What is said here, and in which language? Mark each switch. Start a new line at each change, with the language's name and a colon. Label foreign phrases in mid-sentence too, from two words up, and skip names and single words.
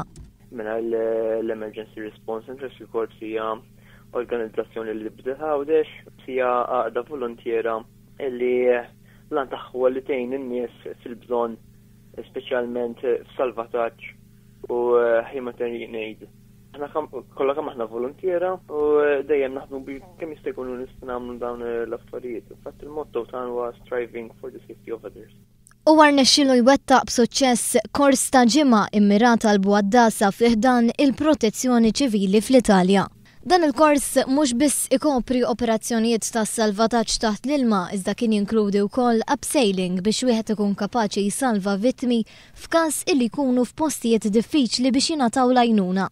Maltese: Mela l-Emergency Response and Rescue Corps hija organizzazzjoni li bdiet għawdex, hija għaqda volontiera li lan tagħha li tgħin in-nies fil-bżonn speċjalment f'salvataġġ u
English: humanitarian aid.
Maltese: Aħna kollha kemm aħna volontiera u dejjem naħdmu kemm jista' jkunu nistgħu nagħmlu dawn l-affarijiet. Infatt il-motto tagħna huwa
English: striving for the safety of others.
Maltese: U rnexxielu jwettaq b'suċċess kors ta' ġimgħa immirat għal Buaddasa fih dan il-Protezzjoni Ċivili fl-Italja. Dan il-kors mhux biss ikopri operazzjonijiet ta' salvataġġ taħt l-ilma iżda kien jinkludi wkoll abseiling biex wieħed ikun kapaċi jsalva vittmi f'każ illi jkunu f'postijiet diffiċli biex jingħataw l-għajnuna.